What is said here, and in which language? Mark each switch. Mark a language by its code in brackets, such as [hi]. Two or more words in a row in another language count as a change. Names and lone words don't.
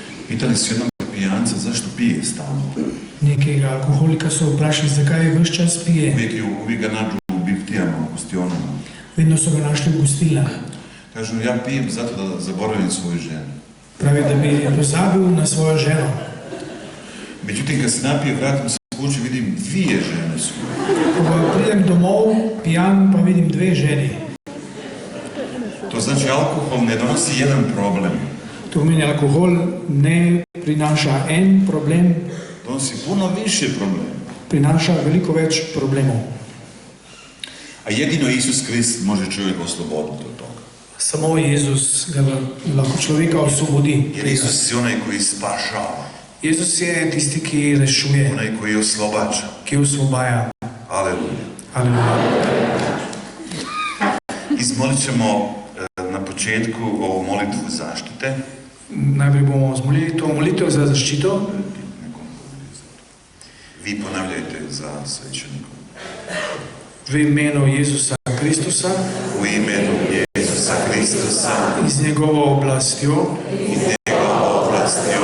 [hr] Pitali su jednog pijanca zašto pije stalno. [sl] Nekega alkoholika so vprašali, zakaj vse čas pije. [hr] Uvijek ga nađu u biftijama, u gostionama. [sl] Vedno so ga našli v gostilnah. [hr] Kažu, ja pijem zato da zaboravim svoju ženu. [sl] Pravi, da bi pozabil na svojo ženo. [hr] Međutim, kad se napije, vratim se kući, vidim dvije žene su. [sl] Ko pridem domov, pijan, pa vidim dve ženi. [hr] To znači, alkohol ne donosi jedan problem. [sl] To pomeni, alkohol ne prinaša en problem, [hr] Donosi puno više problema. [sl] prinaša veliko več problemov. [hr] A jedino Isus Krist može čovjek osloboditi od toga. [sl] Samo Jezus ga lahko človeka osvobodi. [hr] Jer Isus je onaj koji spašava. [sl] Jezus je tisti, ki rešuje, [hr] Onaj koji oslobađa. [sl] ki osvobaja. [hr] Aleluja. [sl] Aleluja. [hr] Izmolit ćemo na početku ovu molitvu zaštite. [sl] Najprej bomo zmolili to molitev za zaščito. [hr] Vi ponavljajte za svećenikom. [sl] V imenu Jezusa Kristusa [hr] U imenu Jezusa Kristusa [sl] in z njegovo oblastjo [hr] i njegovom oblastjo